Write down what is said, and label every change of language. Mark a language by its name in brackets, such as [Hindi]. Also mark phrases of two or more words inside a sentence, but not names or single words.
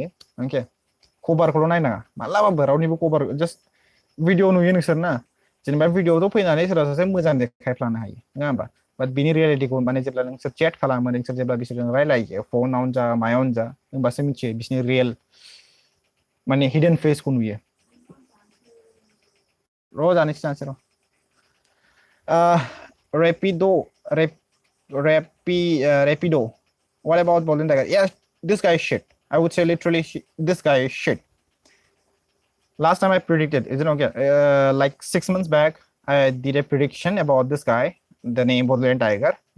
[Bodo] अके कभारखौल' नायनाङा मालाबाबो रावनिबो कभार [English] just video [Bodo] नुयो नोंसोर ना जेनेबा भिडिअआवथ' फैनानै सोरबा सासे मोजां देखायफ्लानो हायो नङा होमबा बाट बिनि रियेलिटिखौ माने जेब्ला नोंसोर चेट खालामो नोंसोर जेब्ला बिसोरजों रायलायो फनावनो जा मायावनो जा होमबासो मिथियो बिसोरनि रियेल माने [English] hidden face [Bodo] नुयो र' जानोसै र' Rapido. [English] What about Golden Tiger? Yeah, this guy is shit. I would say literally this guy is shit. Last time I predicted, is it okay? Like 6 months back, I did a prediction about this guy, the name Golden Tiger.